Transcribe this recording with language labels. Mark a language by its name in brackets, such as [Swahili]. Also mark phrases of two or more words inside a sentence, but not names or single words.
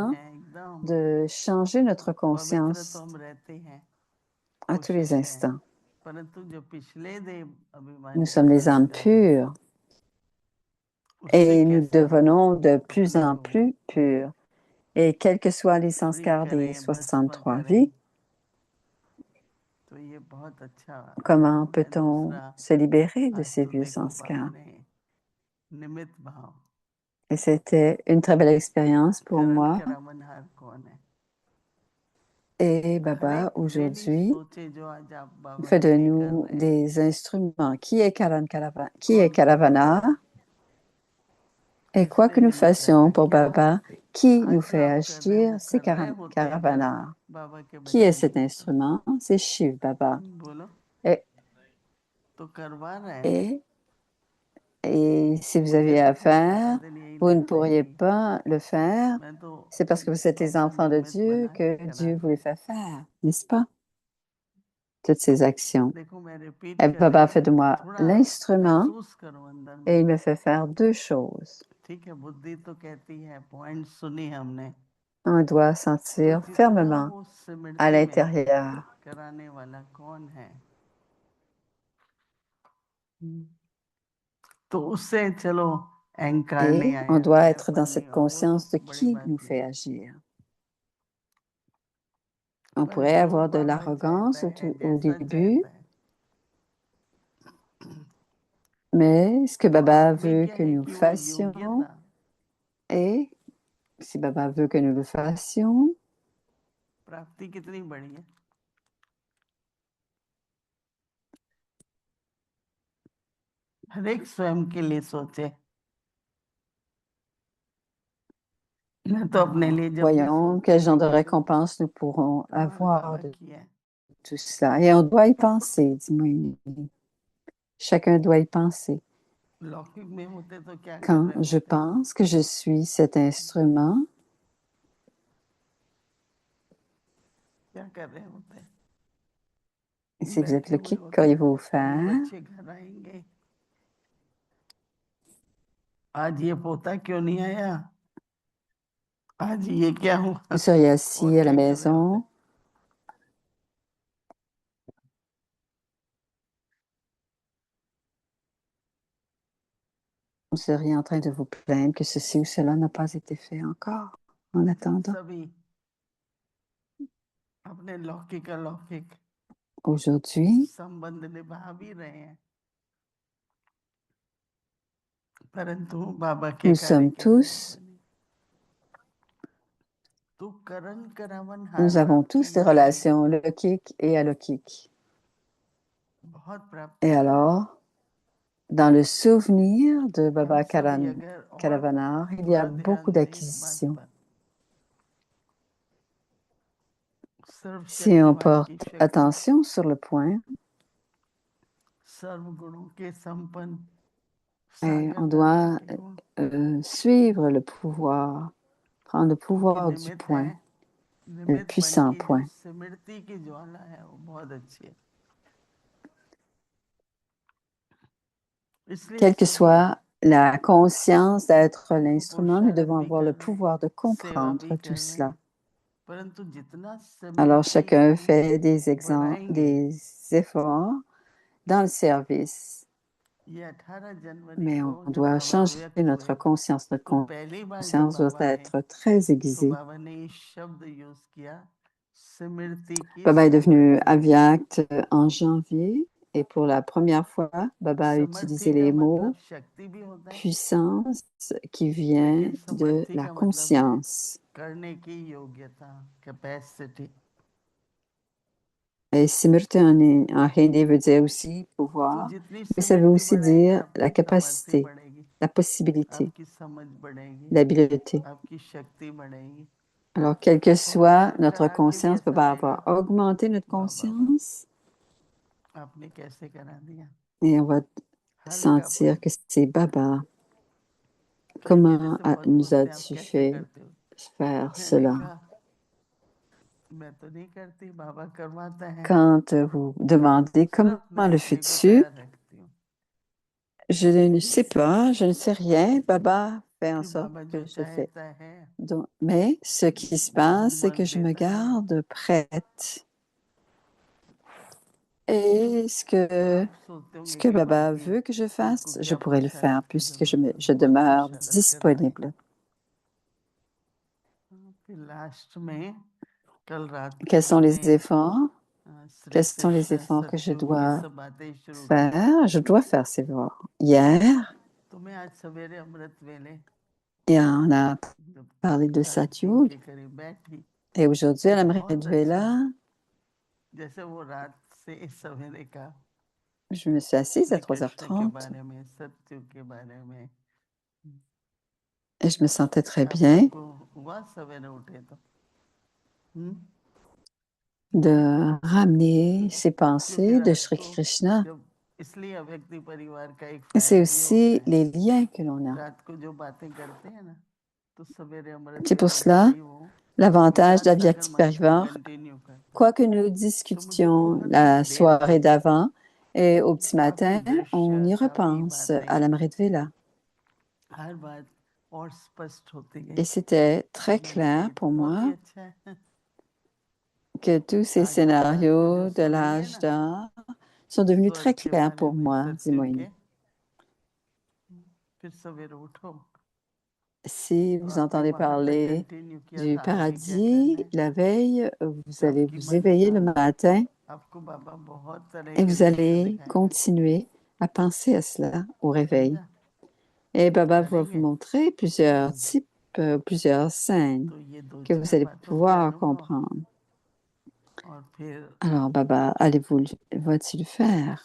[French] important [Hindi] हैं एकदम [French] de changer notre [Hindi] पवित्र तो [French] conscience [Hindi] हम रहते हैं, [French] à tous les [Hindi] कोशिश है, [French] instants. [Hindi] परंतु जो पिछले देव [French] Nous [Hindi] अभिमानी [French] sommes les âmes [Hindi] संस्कार हैं [French] pures [Hindi] उससे [French] et nous [Hindi] कैसे हम [French] devenons de plus [Hindi] अपने [French] en [Hindi] को [French] plus purs. Et quels que soient les [Hindi] फ्री [French] sanskars des [Hindi] करें, भस्म 63 करें, [French] vies, [Hindi] तो ये बहुत अच्छा। [French] comment [Hindi] मैं [French] peut-on [Hindi] दूसरा [French] se libérer de [Hindi] आज [French] ces [Hindi] तो [French] vieux [Hindi] देखो बाबा [French] sanskars? [Hindi] ने निमित्त भाव, [French] Et c'était une très belle expérience pour [Hindi] करण [French] moi. [Hindi] करावनहार कौन है? [French] Et [Hindi] हर [French] Baba, [Hindi] एक लेडीज [French] aujourd'hui, [Hindi] सोचे जो आज आप बाबा [French] fait [Hindi] के [French] de [Hindi] लिए कर [French] nous [Hindi] रहे हैं, [French] des instruments. Qui est qui est [Hindi] कौन करवाता [French] Karavana? [Hindi] है, [French] Et quoi [Hindi] किसने [French] que nous [Hindi] निमित्त [French] fassions [Hindi] रखा, [French] pour [Hindi] क्या [French] Baba, qui nous [Hindi] आज जो [French] fait [Hindi] आप कर रहे हैं [French] agir, [Hindi] वो [French] c'est [Hindi] कर रहे होते अगर [French] Karavana. [Hindi] बाबा के [French] Qui est [Hindi] बच्चे [French] cet [Hindi] नहीं तो [French] instrument? C'est Shiv Baba. [Hindi] बोलो, [French] Et, [Hindi] तो करवा रहे हैं। [French] et Et si vous [Hindi] मुझे [French] avez [Hindi] तो [French] à [Hindi] खैर सारा [French] faire, [Hindi] दिन यही [French] vous ne [Hindi] लगता है [French] pourriez [Hindi] कि [French] pas le faire. [Hindi] मैं तो [French] C'est parce que vous êtes les [Hindi] भगवान [French] enfants de [Hindi] निमित्त [French] Dieu [Hindi] बना के [French] que [Hindi] करा [French] Dieu vous [Hindi] रहे [French] les [Hindi] हैं। [French] fait faire, n'est-ce pas? Toutes ces actions. [Hindi] देखो मैं रिपीट [French] Et [Hindi] कर रही [French] Baba [Hindi] हूँ, [French] fait de moi [Hindi] थोड़ा [French] l'instrument [Hindi] महसूस करो अंदर [French] et [Hindi] में। [French] il me fait faire deux choses. [Hindi] ठीक है, बुद्धि तो कहती है, पॉइंट सुनी हमने, [French] On doit [Hindi] तो [French] sentir [Hindi] जितना [French] fermement [Hindi] वो [French] à [Hindi] स्मृति में [French] l'intérieur. [Hindi] कराने वाला कौन है, तो उससे चलो अहंकार नहीं [French] Et on [Hindi] आया, [French] doit être [Hindi] मैंपन [French] dans [Hindi] नहीं [French] cette [Hindi] हुआ, वो तो [French] conscience de [Hindi] बड़ी [French] qui [Hindi] बात [French] nous [Hindi] नहीं [French] fait [Hindi] है। [French] agir. On [Hindi] पर [French] pourrait [Hindi] जो [French] avoir de [Hindi] बाबा चाहता [French] l'arrogance [Hindi] है, [French] au [Hindi] जैसा [French] début, [Hindi] चाहता है, [French] mais ce que [Hindi] तो [French] Baba [Hindi] आदमी [French] veut [Hindi] क्या [French] que [Hindi] है [French] nous [Hindi] कि वो [French] fassions, [Hindi] योग्यता [French] et si Baba veut que nous le fassions, [Hindi] प्राप्ति कितनी बड़ी है, हर एक स्वयं के लिए सोचे। मैं तो अपने लिए जब भी [French] voyons quel genre de récompense nous pourrons avoir de [Hindi] की है, [French] tout cela. Et on doit y penser, dit Moïni. Chacun doit y penser. [Hindi] लौकिक में होते तो क्या कर [French] Quand [Hindi] रहे [French] je [Hindi] होते, [French] pense que je suis cet instrument, [Hindi] क्या कर रहे होते, [French] si vous êtes [Hindi] बैठे [French] le [Hindi] हुए [French] kick, [Hindi] होते, [French] qu'auriez-vous [Hindi] ये [French] faire? [Hindi] बच्चे घर आएंगे, आज ये पोता क्यों नहीं आया, आज ये क्या हुआ, [French] Vous seriez [Hindi] और [French] assis à la [Hindi] क्या कर रहे होते, [French] maison, vous seriez en train de vous plaindre que ceci ou cela n'a pas été fait encore, en attendant. [Hindi] सभी अपने लौकिक अलौकिक [French] Aujourd'hui, [Hindi] संबंध निभा भी रहे हैं, परंतु बाबा के [French] nous [Hindi] कार्य [French] sommes [Hindi] के लिए नहीं [French] tous, [Hindi] बने। तो करण करावन [French] nous [Hindi] हार [French] avons [Hindi] आपकी [French] tous des [Hindi] ये है, [French] relations leukiques et aleukiques. [Hindi] बहुत प्राप्ति [French] Et [Hindi] है। [French] alors, dans le souvenir de [Hindi] हम [French] Baba [Hindi] सभी अगर और [French] Karavanar, il y a [Hindi] थोड़ा [French] beaucoup [Hindi] ध्यान दें इस बात [French] d'acquisitions. [Hindi] पर, [French] Si on [Hindi] सर्वशक्तिमान की [French] porte [Hindi] शक्ति, [French] attention sur le point, [Hindi] सर्व गुणों के संपन्न [French] et [Hindi] सागर [French] on [Hindi] दाता [French] doit [Hindi] के गुण [French] suivre le pouvoir, prendre le [Hindi] की [French] pouvoir du [Hindi] निमित्त [French] point, [Hindi] है, [French] le [Hindi] निमित्त मन [French] puissant [Hindi] की जो [French] point. [Hindi] स्मृति की ज्वाला है वो बहुत अच्छी है। इसलिए [French] Quelle que [Hindi] सभी [French] soit la conscience d'être [Hindi] देखो [French] l'instrument, nous [Hindi] पुरुषार्थ [French] devons [Hindi] भी [French] avoir [Hindi] कर [French] le [Hindi] रहे हैं, [French] pouvoir de [Hindi] सेवा [French] comprendre [Hindi] भी [French] tout [Hindi] कर रहे [French] cela. [Hindi] हैं, परंतु जितना [French] Alors [Hindi] स्मृति [French] chacun [Hindi] को [French] fait des [Hindi] बढ़ाएंगे, [French] des efforts dans le service, [Hindi] ये 18 जनवरी [French] mais [Hindi] को [French] on [Hindi] जब [French] doit [Hindi] बाबा [French] changer [Hindi] व्यक्त [French] notre [Hindi] हुए, [French] conscience. Notre [Hindi] तो पहली बार जब [French] conscience doit [Hindi] बाबा आए [French] être très [Hindi] तो [French] aiguisée. [Hindi] बाबा ने ये शब्द यूज किया, स्मृति की [French] Baba est devenu [Hindi] समर्थी। [French] aviact en janvier et pour la première fois, Baba a [Hindi] समर्थी [French] utilisé [Hindi] का [French] les [Hindi] मतलब [French] mots [Hindi] शक्ति भी होता है, [French] puissance qui vient [Hindi] लेकिन [French] de [Hindi] समर्थी [French] la [Hindi] का मतलब है [French] conscience. [Hindi] करने की योग्यता, कैपेसिटी। [French] Et Simurti en hindi veut dire aussi [Hindi] तो [French] pouvoir, [Hindi] जितनी [French] mais ça veut [Hindi] स्मृति [French] aussi [Hindi] बढ़ेगी [French] dire la [Hindi] आपकी समर्थी [French] capacité, [Hindi] बढ़ेगी, [French] la possibilité, [Hindi] आपकी समझ बढ़ेगी, [French] l'habileté. [Hindi] आपकी शक्ति बढ़ेगी। [French] Alors, quelle que [Hindi] और [French] soit [Hindi] करण [French] notre [Hindi] करा के भी [French] conscience, [Hindi] ऐसा [French] Baba [Hindi] लगेगा, [French] va augmenter notre [Hindi] वाह बाबा [French] conscience [Hindi] आपने कैसे करा दिया, [French] et on va [Hindi] हल्कापन। [French] sentir que c'est Baba. [Hindi] फिर मेरे [French] Comment [Hindi] से बहुत [French] nous [Hindi] पूछते हैं आप [French] as-tu [Hindi] कैसे [French] fait [Hindi] करते हो, [French] faire [Hindi] मैंने [French] cela? [Hindi] कहा मैं तो नहीं करती, बाबा करवाता है, [French] Quand vous demandez comment [Hindi] सिर्फ मैं [French] le [Hindi] अपने को [French] fais-tu, [Hindi] तैयार रखती हूँ [French] je ne sais pas, je ne sais rien. Baba fait en [Hindi] कि [French] sorte [Hindi] बाबा जो [French] que je fais. [Hindi] चाहता है [French] Donc, mais ce qui se [Hindi] वो [French] passe, c'est [Hindi] होमवर्क [French] que je me [Hindi] देता है, [French] garde prête. Et [Hindi] आप सोचते [French] ce [Hindi] होंगे [French] que [Hindi] कि [French] Baba [Hindi] बाकी [French] veut que je [Hindi] इनको [French] fasse, je [Hindi] क्या [French] pourrais le faire [Hindi] पुरुषार्थ की [French] puisque [Hindi] जरूरत है, [French] je [Hindi] बहुत [French] demeure [Hindi] पुरुषार्थ करता है। [French] disponible. [Hindi] फिर लास्ट में कल रात को [French] Quels sont [Hindi] हमने [French] les efforts? [Hindi] श्री [French] Quels sont les [Hindi] कृष्ण [French] efforts que je [Hindi] सत्युग ये [French] dois [Hindi] सब बातें शुरू की, [French] faire? Je dois faire ces efforts. Hier, [Hindi] तो मैं आज सवेरे अमृत वेले [French] et on a [Hindi] जब [French] parlé de [Hindi] 3:30 [French] Satyug. [Hindi] के करीब बैठी, [French] Et aujourd'hui, [Hindi] तो [French] à la [Hindi] बहुत अच्छा, [French] Mridvela, [Hindi] जैसे वो रात से सवेरे का [French] je me suis assise à [Hindi] श्री कृष्ण के [French] 3h30 [Hindi] बारे में, सत्युग के बारे में, [French] et je me sentais très [Hindi] आप [French] bien [Hindi] सबको हुआ सवेरे उठे तो [French] de ramener ces [Hindi] क्योंकि [French] pensées de [Hindi] रात [French] Sri [Hindi] को [French] Krishna. [Hindi] जब इसलिए अव्यक्ति परिवार का एक [French] C'est [Hindi] फायदा ये [French] aussi [Hindi] होता है [French] les liens que l'on a. [Hindi] रात को जो बातें करते हैं ना तो सवेरे अमृत [French] C'est pour [Hindi] वेला [French] cela [Hindi] जब भी वो [French] l'avantage [Hindi] विचार सागर [French] d'Avyakti [Hindi] मंथन [French] Parivar. [Hindi] कंटिन्यू करते हैं [French] Quoi que nous [Hindi] तो मुझे [French] discutions [Hindi] बहुत [French] la [Hindi] देर [French] soirée [Hindi] तक [French] d'avant et au petit [Hindi] काफी [French] matin, on [Hindi] दृश्य [French] y [Hindi] काफी [French] repense à [Hindi] बातें [French] l'Amrit Vela. [Hindi] हर बात और स्पष्ट होती गई [French] Et c'était [Hindi] तो [French] très [Hindi] मैंने कहा [French] clair [Hindi] ये तो [French] pour [Hindi] बहुत ही [French] moi [Hindi] अच्छा है [French] que tous ces [Hindi] आज की रात को जो [French] scénarios de [Hindi] सुनेंगे [French] l'âge [Hindi] ना [French] d'or sont devenus [Hindi] स्वर्ग [French] très [Hindi] के [French] clairs [Hindi] बारे [French] pour [Hindi] में [French] moi, dit [Hindi] सत्संग [French] Moïni. [Hindi] के फिर सवेरे उठो [French] Si vous [Hindi] और फिर [French] entendez [Hindi] वहां तक [French] parler [Hindi] कंटिन्यू किया [French] du [Hindi] तो आगे क्या करना [French] paradis [Hindi] है [French] la veille, vous allez [Hindi] सबकी [French] vous éveiller le [Hindi] मनसा [French] matin [Hindi] आपको बाबा बहुत तरह [French] et [Hindi] के [French] vous [Hindi] दृश्य [French] allez [Hindi] दिखाएंगे [French] continuer à penser à cela au réveil. [Hindi] समझा [French] Et Baba va vous [Hindi] करेंगे [French] montrer plusieurs types, plusieurs scènes [Hindi] तो ये दो [French] que vous [Hindi] चार [French] allez [Hindi] बातों के [French] pouvoir [Hindi] अनुभव [French] comprendre. [Hindi] और फिर [French] Alors, Baba, va-t-il le faire?